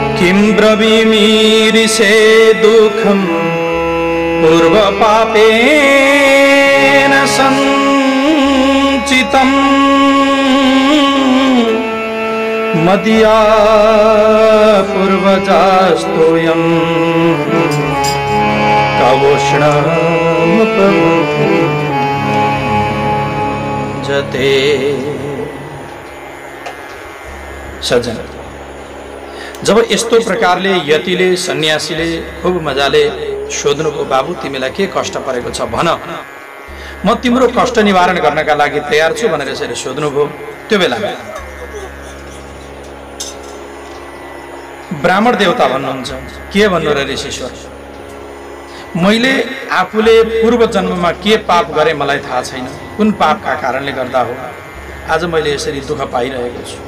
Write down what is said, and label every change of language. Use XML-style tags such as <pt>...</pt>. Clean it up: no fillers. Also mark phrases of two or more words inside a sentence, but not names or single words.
<sa>किं ब्रवीमीरिषे दुःखं पूर्वपापेन सञ्चितम् मदीया पूर्वजास्तोऽयं कवोष्णमुपभुजते।</sa> <ne>सज्जन, जब यस्तो प्रकारले यतिले सन्यासीले खूब मजाले सोध्नुभयो, बाबु तिमीलाई के कष्ट परेको छ भन, म तिम्रो कष्ट निवारण गर्नका लागि तयार छु भनेर यसरी सोध्नुभयो। त्यो बेला ब्राह्मण देवता भन्नुहुन्छ, के भन्नु र ऋषीश्वर, मैले आफूले पूर्व जन्ममा के पाप गरे मलाई थाहा छैन, कुन पापका कारणले गर्दा हो आज मैले यसरी दुःख पाइरहेको छु।</ne>